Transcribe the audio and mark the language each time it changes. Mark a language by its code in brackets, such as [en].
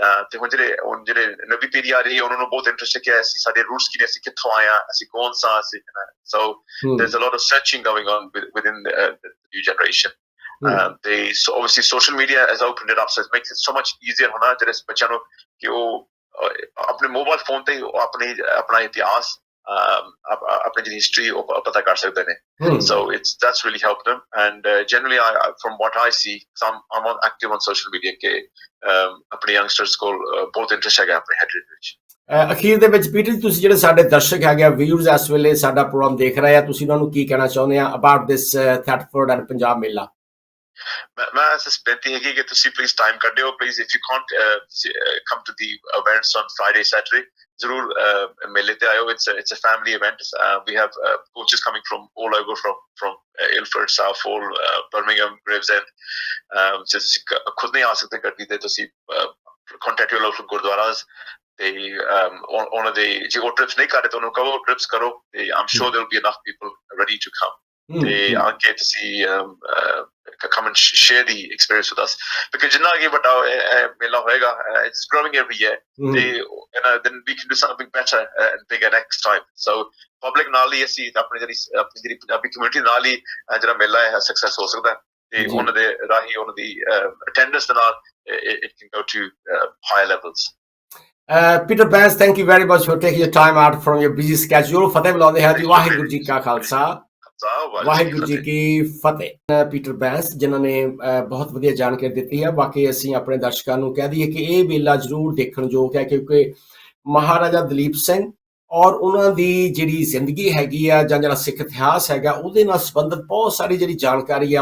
[pa] ਤੇ ਹੁਣ ਜਿਹੜੇ ਨਵੀਂ ਪੀੜ੍ਹੀ ਆ ਰਹੀ ਹੈ ਉਹਨਾਂ ਨੂੰ ਬਹੁਤ ਇੰਟਰਸਟ ਹੈ ਕਿ ਅਸੀਂ ਸਾਡੇ ਰੂਟਸ ਕੀ ਨੇ, ਅਸੀਂ ਕਿੱਥੋਂ ਆਏ ਹਾਂ, ਅਸੀਂ ਕੌਣ ਸਾਂ, ਅਸੀਂ [en] so there's a lot of searching going on within the new generation. So obviously social media has opened it up, so it makes it so much easier [pa] ਹੋਣਾ ਜਿਹੜੇ ਬੱਚਿਆਂ ਨੂੰ ਕਿ ਉਹ ਆਪਣੇ ਮੋਬਾਈਲ ਫੋਨ ਤੇ ਆਪਣਾ ਇਤਿਹਾਸ, ਆਪਣੀ ਜਿਹੜੀ ਹਿਸਟਰੀ ਉਹ ਪਤਾ ਕਰ ਸਕਦੇ ਨੇ। [en] So that's really helped them, and generally from what I see, I'm active on social media [pa] ਕਿ ਆਪਣੇ youngsters ਕੋਲ ਬਹੁਤ ਇੰਟਰਸਟ ਹੈਗਾ ਆਪਣੇ ਹੈਰੀਟੇਜ ਵਿੱਚ। ਅਖੀਰ ਦੇ ਵਿੱਚ ਪੀਟਰ, ਤੁਸੀਂ ਜਿਹੜੇ ਸਾਡੇ ਦਰਸ਼ਕ ਹੈਗੇ ਵਿਊਅਰਸ ਇਸ ਵੇਲੇ ਸਾਡਾ ਪ੍ਰੋਗਰਾਮ ਦੇਖ ਰਹੇ ਆ, ਤੁਸੀਂ ਉਹਨਾਂ ਨੂੰ ਕੀ ਕਹਿਣਾ ਚਾਹੁੰਦੇ ਆ ਅਬਾਊਟ ਦਿਸ ਥੈਟਫੋਰਡ ਐਂਡ ਪੰਜਾਬ ਮੇਲਾ? ਮੈਂ ਬੇਨਤੀ ਹੈਗੀ ਕਿ ਤੁਸੀਂ please time ਕੱਢਿਓ, please [en] if you can't come to the events on Friday, Saturday, [pa] ਜ਼ਰੂਰ ਮੇਲੇ ਤੇ ਆਇਓ। [en] It's a family event. We have coaches coming from all over, from Ilford, Southall, Birmingham, Gravesend. [pa] just ਖੁਦ ਨਹੀਂ ਆ ਸਕਦੇ ਗੱਡੀ ਤੇ, ਤੁਸੀਂ [en] contact your local [pa] ਗੁਰਦੁਆਰਾਸ ਤੇ ਉਹਨਾਂ ਦੇ ਜੇ ਉਹ ਟ੍ਰਿਪਸ ਨਹੀਂ ਕਰ ਰਹੇ ਤਾਂ ਉਹਨੂੰ ਕਹੋ ਟ੍ਰਿਪਸ ਕਰੋ, ਤੇ [en] I'm sure there will be enough people ready to come. [pa] ਤੇ ਆ ਕੇ ਤੁਸੀਂ [en] come and share the experience with us, because [pa] ਜਿੰਨਾ ਅੱਗੇ ਵੱਡਾ ਮੇਲਾ ਹੋਏਗਾ, [en] it's growing every year, ਤੇ then we can do something better and bigger next time. [pa] So public ਨਾਲ ਹੀ ਅਸੀਂ ਆਪਣੀ ਜਿਹੜੀ ਪੰਜਾਬੀ ਕਮਿਊਨਿਟੀ ਨਾਲ ਹੀ ਜਿਹੜਾ ਮੇਲਾ ਹੈ ਸਕਸੈਸ ਹੋ ਸਕਦਾ, ਤੇ ਉਹਨਾਂ ਦੇ ਰਾਹੀਂ ਉਹਨਾਂ ਦੀ ਅਟੈਂਡੈਂਸ ਦੇ ਨਾਲ [en] it can go to higher levels. Peter Bans, thank you very much for taking your time out from your busy schedule. [pa] ਫਤਿਹ ਬੁਲਾਉਂਦੇ ਹਾਂ ਜੀ, ਵਾਹਿਗੁਰੂ ਜੀ ਕਾ ਖਾਲਸਾ, ਵਾਹਿਗੁਰੂ ਜੀ ਕੀ ਫਤਿਹ। ਪੀਟਰ ਬੈਂਸ ਜਿਨ੍ਹਾਂ ਨੇ ਬਹੁਤ ਵਧੀਆ ਜਾਣਕਾਰੀ ਦਿੱਤੀ ਹੈ। ਬਾਕੀ ਅਸੀਂ ਆਪਣੇ ਦਰਸ਼ਕਾਂ ਨੂੰ ਕਹਿ ਦਈਏ ਕਿ ਇਹ ਮੇਲਾ ਜ਼ਰੂਰ ਦੇਖਣ ਯੋਗ ਹੈ, ਕਿਉਂਕਿ ਮਹਾਰਾਜਾ ਦਲੀਪ ਸਿੰਘ ਔਰ ਉਹਨਾਂ ਦੀ ਜਿਹੜੀ ਜ਼ਿੰਦਗੀ ਹੈਗੀ ਆ, ਜਾਂ ਜਿਹੜਾ ਸਿੱਖ ਇਤਿਹਾਸ ਹੈਗਾ, ਉਹਦੇ ਨਾਲ ਸੰਬੰਧਿਤ ਬਹੁਤ ਸਾਰੀ ਜਿਹੜੀ ਜਾਣਕਾਰੀ ਆ।